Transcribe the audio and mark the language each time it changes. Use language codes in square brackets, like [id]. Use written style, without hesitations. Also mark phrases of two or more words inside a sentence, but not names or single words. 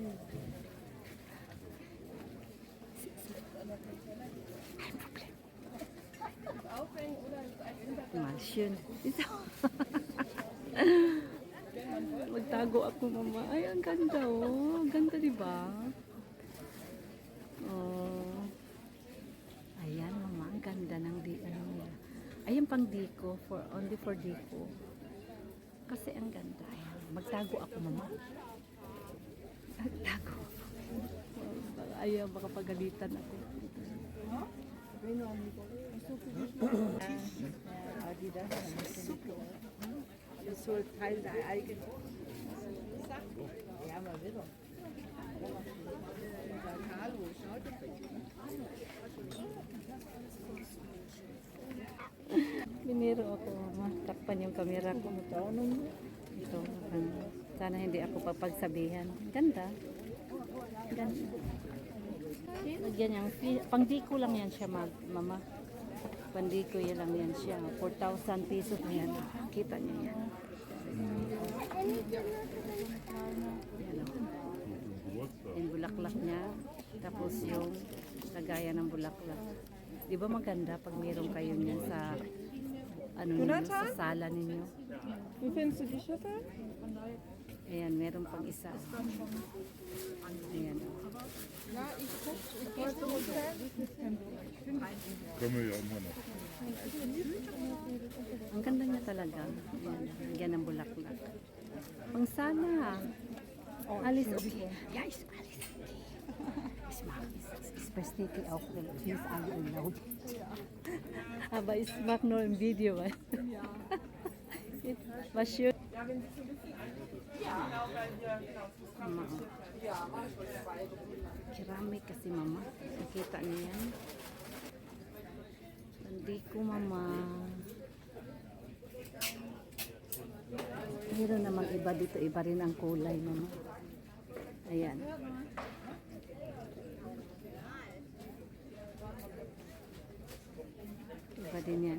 [tl] Malsyon. Magtago ako mama. Ay, ang ganda oh. Ang ganda diba? Oh. Ayan mama, ang ganda ng nila. Ayan pang diko, [en] only for diko. [tl] Kasi ang ganda. Ayan. Magtago ako mama. Magtago. Ayaw, baka pagalitan ako. [de] Das soll Teil der eigenen Sache. Ja, mal wieder. Carlo, schau dir [tl] Biniro ako, mama. Takpan yung camera ko. Ito. Sana hindi ako papagsabihan. Ganda. Ganda. Lagyan niyang, pangdiko lang yan siya, mama. Pandiko yan lang yan siya. 4,000 pesos na yan. Kita niyo yan. Yan o. Yung bulaklak niya. Tapos yung lagayan ng bulaklak. Di ba maganda pag mayroon kayo niyan sa ninyo, sa sala ninyo? [de] Wie findest du die Schüssel? [tl] Ayan, meron pang isa. Ayan. [de] Ja, ich wollte ungefähr. Können wir ja immer noch. [tl] Ang ganda niya talaga. Ayan, lagyan ng bulaklak. Pang sala. [de] Alles okay. Ja, ist alles okay. Ich verstehe auch, wenn es alle laut. Aber ich mache nur ein Video. Ja. Was schön. Mama. [tl] Keramik kasi mama. Nakita niyo yan. Hindi ko mama. Meron namang iba dito. Iba rin ang kulay mama. Ayan. Iba din yan.